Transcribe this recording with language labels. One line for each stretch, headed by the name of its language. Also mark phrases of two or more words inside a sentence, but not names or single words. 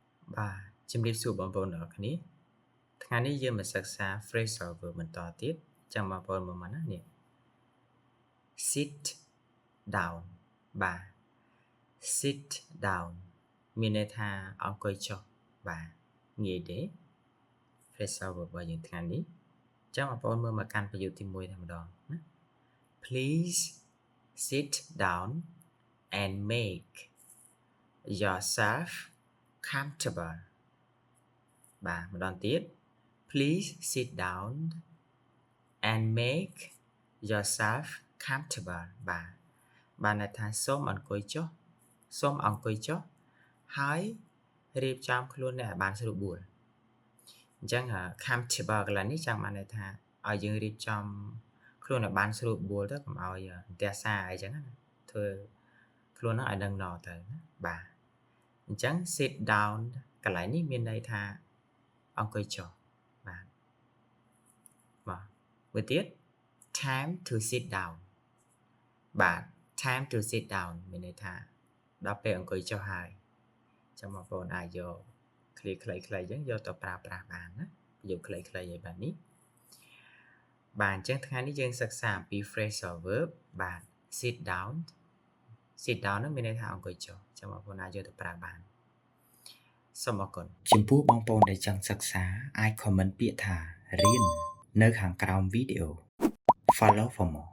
Khmer: បាទជំរាបសួរបងប្អូនទាំងអស់គ្នាថ្ងៃនេះយើងមកសិក្សា
English: phrasal verb
Khmer: បន្តទៀតចាំ បងប្អូនមើលមកណានេះ
English: sit down
Khmer: បាទ
English: sit down
Khmer: មានន័យថាអង្គុយចុះ បាទងាយទេ
English: phrasal verb
Khmer: របស់យើងថ្ងៃនេះចាំបងប្អូនមើលមកកាន់ប្រយោគទី1តែម្ដងណា
English: Please sit down and make yourself comfortable
Khmer: បាទម្ដងទៀត
English: Please sit down and make yourself comfortable
Khmer: បាទន័យថាសូមអង្គុយចុះ ហើយរៀបចំខ្លួនអ្នកឲ្យបានស្រួលបួលអញ្ចឹង comfortable កន្លែងនេះចង់បានន័យថាឲ្យយើងរៀបចំខ្លួនឲ្យបានស្រួលបួលទៅកុំឲ្យអន្ទះសារអីចឹងណាធ្វើខ្លួនហ្នឹងឲ្យដឹងណទៅណាបាទអញ្ចឹង
English: sit down
Khmer: កន្លែងនេះមានន័យថាអង្គុយចុះបាទ មួយទៀត
English: time to sit down
Khmer: បាទ
English: time to sit down
Khmer: មានន័យថាដល់ពេលអង្គុយចុះហើយចាំបង ប្អូនអាចយកឃ្លាខ្លីៗអញ្ចឹងយកទៅប្រើប្រាស់បានណាប្រយោគខ្លីៗឲ្យបែបនេះបាទអញ្ចឹងថ្ងៃនេះយើងសិក្សាអំពី
English: phrasal verb
Khmer: បាទ
English: sit down
Khmer: ហ្នឹងមានន័យថាអង្គុយចុះចាំបងប្អូនអាចយកទៅប្រើបានសូមអរគុណចំពោះបងប្អូនដែលចង់សិក្សាអាច comment ពាក្យថារៀននៅខាងក្រោមវីដេអូ
English: Follow for more